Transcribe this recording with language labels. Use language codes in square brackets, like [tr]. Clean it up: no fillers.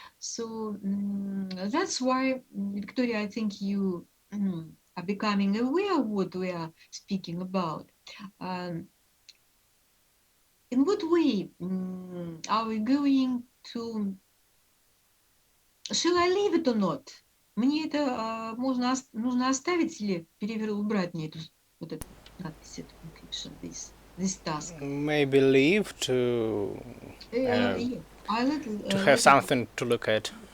[en] So that's why, Victoria, I think you are becoming aware of what we are speaking about. In what way are we going to... Shall I leave it or not? [ru] Мне это нужно оставить или убрать мне вот эту надпись, эту encryption, [en] this task? Maybe leave to Yeah, to have something to look at.